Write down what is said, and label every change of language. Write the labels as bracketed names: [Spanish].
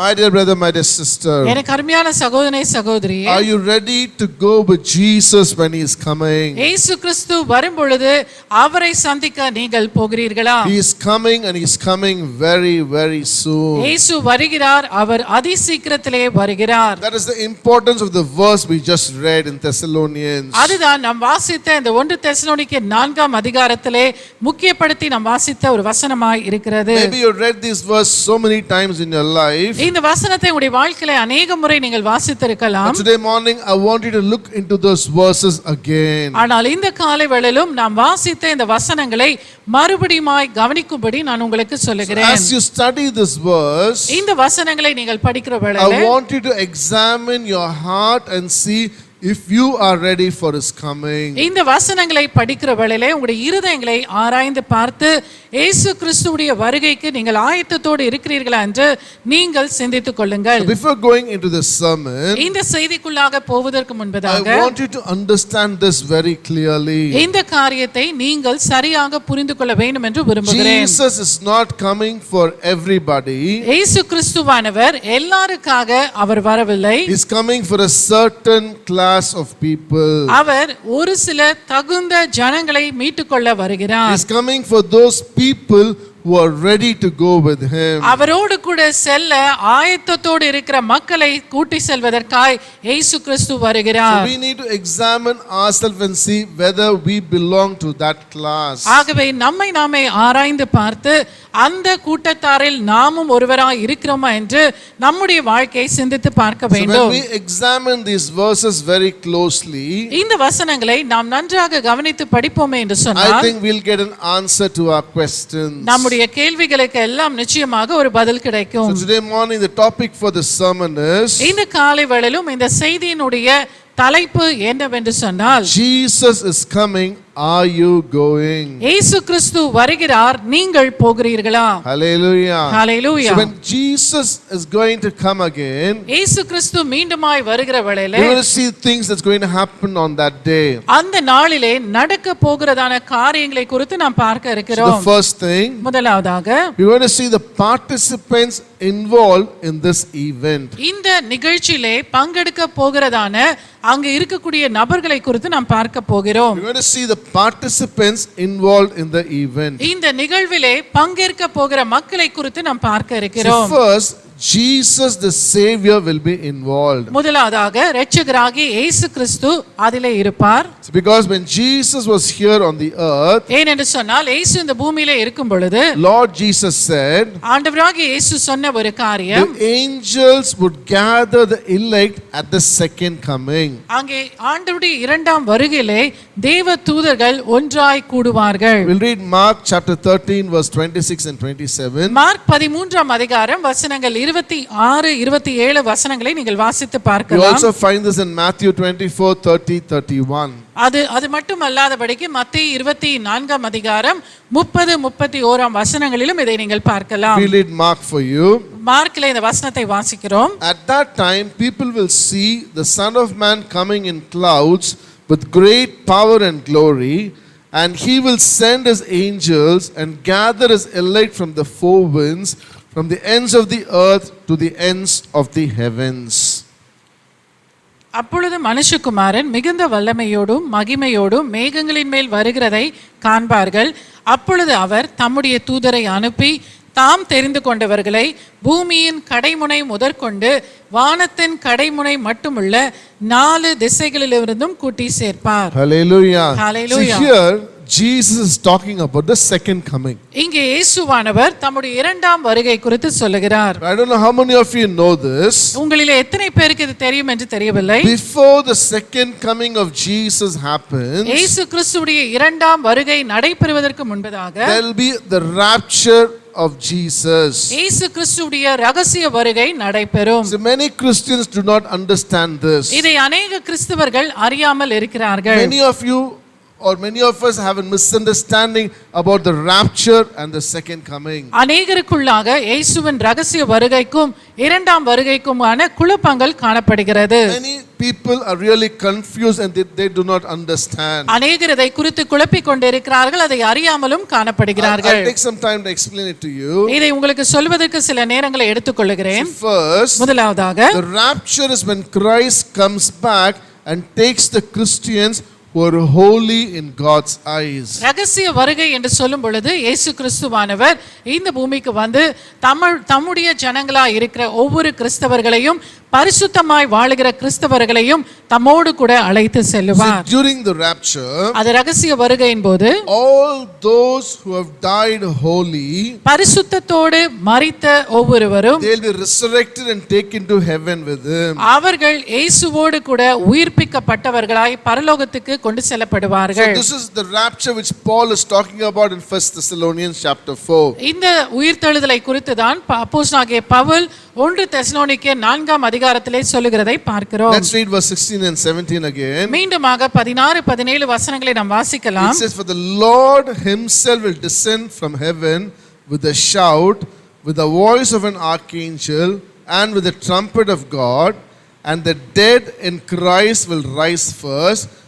[English] My dear brother, my dear sister, [Tamil] எனக்கு அருமையான சகோதரனே சகோதரியே, [English] are you ready to go with Jesus when he is coming? [Tamil] இயேசு கிறிஸ்து வரும் பொழுது அவரை சந்திக்க நீங்கள் போகிறீர்களா? [English] He is coming, and he is coming very, very soon. [Tamil] இயேசு வருகிறார், அவர் அதிசீக்கிரத்திலே வருகிறார். [English] That is the importance of the verse we just read in Thessalonians. [Tamil] அதுதான் நாம் வாசித்த இந்த 1 தெசலோனிக்கே 4ஆம் அதிகாரத்திலே முக்கியப்படுத்தி நாம் வாசித்த ஒரு வசனமாய் இருக்கிறது. [English] Maybe you read this verse so many times in your life. [Tamil] இந்த வசனத்தை உங்களுடைய வாழ்க்கையிலே [Hindi] अनेक [Tamil] முறை நீங்கள் வாசித்திருக்கலாம். [English] But today morning I want you to look into those verses again. [Tamil] ஆனால் இந்த காலை வேளையிலும் நாம் வாசித்த இந்த வசனங்களை மறுபடியுமாய் கவனிக்கும்படி நான் உங்களுக்கு சொல்லுகிறேன். [English] As you study this verse, [Tamil] இந்த வசனங்களை நீங்கள் படிக்கிற [English] I [Tamil] வேளையிலே [English] want you to examine your heart and see if you are ready for his coming. [Tamil] இந்த வசனங்களை படிக்கிற வேளையிலே உங்களுடைய இருதயங்களை ஆராய்ந்து பார்த்து இயேசு கிறிஸ்துவுடைய வருகைக்கு நீங்கள் ஆயத்தத்தோடு இருக்கிறீர்களா என்று நீங்கள் சிந்தித்துக் கொள்ளுங்கள். [English] Before going into the sermon, [Tamil] இந்த செய்திக்குள்ளாக போவதற்கு முன்பதாக [English] I want you to understand this very clearly. [Tamil] இந்த காரியத்தை நீங்கள் சரியாக புரிந்து கொள்ள வேண்டும் என்று விரும்புகிறேன். [English] Jesus is not coming for everybody. [Tamil] இயேசு கிறிஸ்துவானவர் எல்லாருக்காக அவர் வரவில்லை. [English] He is coming for a certain class of people. [Tamil] அவர் ஒரு சில தகுந்த ஜனங்களை மீட்டுக்கொள்ள வருகிறார். [English] He is coming for those people who are ready to go with him. [Tamil] அவரோடு கூட செல்ல ஆயத்தத்தோடு இருக்கிற மக்களை கூட்டி செல்வதற்காய் இயேசு கிறிஸ்து வருகிறார். [English] So we need to examine ourselves and see whether we belong to that class. [Tamil] ஆகவே நம்மை நாமே ஆராய்ந்து பார்த்து அந்த கூட்டத்தாரில் நாமும் ஒருவராய் இருக்கிறோமா என்று நம்முடைய வாழ்க்கையை சிந்தித்து பார்க்க [English] So [Tamil] வேண்டும். [English] when we examine these verses very closely, [Tamil] இந்த வசனங்களை நாம் நன்றாக கவனித்து படிப்போமே என்று [English] I [Tamil] சொன்னால் [English] think we'll get an answer to our questions. [Tamil] நம்முடைய கேள்விகளுக்கு எல்லாம் நிச்சயமாக ஒரு பதில் கிடைக்கும். [English] So today morning the topic for the sermon is [Tamil] இந்த காலை வேளையிலும் இந்த செய்தியினுடைய தலைப்பு என்னவென்று சொன்னால், [English] Jesus is coming, are you going? [Tamil] இயேசு கிறிஸ்து வருகிறார், நீங்கள் போகிறீர்களா? [English] Hallelujah. Hallelujah. So when Jesus is going to come again, [Tamil] இயேசு கிறிஸ்து மீண்டுமாய் வருகிற வேளையிலே [English] we're going to see things that's going to happen on that day. [Tamil] அந்த நாளிலே நடக்க போகிறதான காரியங்களை குறித்து நாம் பார்க்க [English] So [Tamil] இருக்கிறோம். [English] the first thing, [Tamil] முதலாவதாக [English] we're going to see the participants involved in this event. [Tamil] இந்த நிகழ்ச்சியிலே பங்கெடுக்க போகிறதான அங்கு இருக்கக்கூடிய நபர்களை குறித்து நாம் பார்க்க போகிறோம். [English] We're going to see the participants involved in the event. [Tamil] இந்த நிகழ்விலே பங்கேற்க போகிற மக்களை குறித்து நாம் பார்க்க [English] So [Tamil] இருக்கிறோம். [English] first, Jesus the Savior will be involved. [Tamil] முதலாவதாக இரட்சகராகிய இயேசு கிறிஸ்து அதிலே இருப்பார். [English] So because when Jesus was here on the earth, [Tamil] ஏனென்று சொன்னால் இயேசு இந்த பூமியிலே இருக்கும் பொழுது [English] Lord Jesus said, [Tamil] ஆண்டவராகிய இயேசு சொன்ன ஒரு காரியம், [English] the angels would gather the elect at the second coming. [Tamil] அங்கே ஆண்டவருடைய இரண்டாம் வருகையிலே தேவ தூதர்கள் ஒன்றாய் கூடுவார்கள். [English] We'll read Mark chapter 13 verse 26 and 27. [Tamil] Mark 13ஆம் அதிகாரம் வசனங்கள் 26 27 வசனங்களை நீங்கள் வாசித்து [English] You [Tamil] பார்க்கலாம். [English] also find this in Matthew 24 30 31. [Tamil] அது மட்டுமல்லாதபடிக்கு மத்தேயு 24ஆம் அதிகாரம் 30 31ஆம் வசனங்களிலும் இதை நீங்கள் பார்க்கலாம். [English] We'll read Mark for you. [Tamil] மார்க்கிலே இந்த வசனத்தை வாசிக்கிறோம். [English] At that time people will see the Son of Man coming in clouds with great power and glory, and he will send his angels and gather his elect from the four winds, from the ends of the earth to the ends of the heavens. [Tamil] அப்பொழுது மனுஷகுமாரன் மிகுந்த வல்லமையோடும் மகிமையோடும் மேகங்களின் மேல் வருகிறதை காண்பார்கள். அப்பொழுது அவர் தம்முடைய தூதரை அனுப்பி தாம் தெரிந்து கொண்டவர்களை பூமியின் கடைமுனை முதற்கொண்டு வானத்தின் கடைமுனை மட்டுமுள்ள 4 திசைகளிலிருந்தும் கூட்டி சேர்ப்பார். [English] Hallelujah. Hallelujah. So here Jesus is talking about the second coming. [Tamil] இங்கே இயேசுவானவர் தம்முடைய இரண்டாம் வருகை குறித்து சொல்லுகிறார். [English] I don't know how many of you know this. [Tamil] உங்களிலே எத்தனை பேருக்கு இது தெரியும் என்று தெரியவில்லை. [English] Before the second coming of Jesus happens, [Tamil] இயேசு கிறிஸ்துவுடைய இரண்டாம் வருகை நடைபெறுவதற்கு முன்பதாக [English] there will be the rapture of Jesus. [Tamil] இயேசு கிறிஸ்துவுடைய ரகசிய வருகை நடைபெறும். [English] So many Christians do not understand this. [Tamil] இதை அநேக கிறிஸ்தவர்கள் அறியாமல் இருக்கிறார்கள். [English] Many of you or many of us have a misunderstanding about the rapture and the second coming. [Tamil] அநேகருக்குள்ளாக இயேசுவின் ரகசிய வருகைக்கும் இரண்டாம் வருகைக்குமான குழப்பங்கள் காணப்படுகிறது. [English] Many people are really confused and they do not understand. [Tamil] அநேகர் இதை குறித்து குழப்பிக் கொண்டிருக்கிறார்கள், அதை அறியாமலும் காணப்படுகிறார்கள். [English] I'll take some time to explain it to you. [Tamil] இதை உங்களுக்கு சொல்வதற்கு சில நேரங்களை எடுத்துக்கொள்கிறேன். [English] First, [Tamil] முதலாவதாக [English] the rapture is when Christ comes back and takes the Christians who are holy in God's eyes. [Tamil] ரகசிய வருகை என்று சொல்லும் பொழுது இயேசு கிறிஸ்துவானவர் இந்த பூமிக்கு வந்து தம்முடைய ஜனங்களாய் இருக்கிற ஒவ்வொரு கிறிஸ்தவர்களையும் பரிசுத்தமாய் வாழுகிற கிறிஸ்தவர்களையும் தம்மோடு கூட அழைத்து செல்லுவார். [English] During the rapture, [Tamil] அது ரகசிய வருகையின் போது [English] all those who have died holy, [Tamil] பரிசுத்தத்தோடு மரித்த ஒவ்வொருவரும் [English] they will be resurrected and taken to heaven with him. [Tamil] அவர்கள் இயேசுவோடு கூட உயிர்ப்பிக்கப்பட்டவர்களாய் பரலோகத்துக்கு கொண்டு [English] So [Tamil] செல்லப்படுவார்கள். [English] this is the rapture which Paul is talking about in 1 Thessalonians chapter 4. [Tamil] இந்த உயிர்த்தெழுதலை குறித்து தான் அப்போஸ்தலனாகிய பவுல் 1 தெசலோனிக்கேயர் 4ஆம் அதிகாரத்திலே சொல்லுகிறதை பார்க்கிறோம். [English] Let's read verse 16 and 17 again. [Tamil] மீண்டுமாக 16 17 வசனங்களை நாம் வாசிக்கலாம். [English] It says, for the Lord himself will descend from heaven with a shout, with the voice of an archangel, and with the trumpet of God, and the dead in Christ will rise first.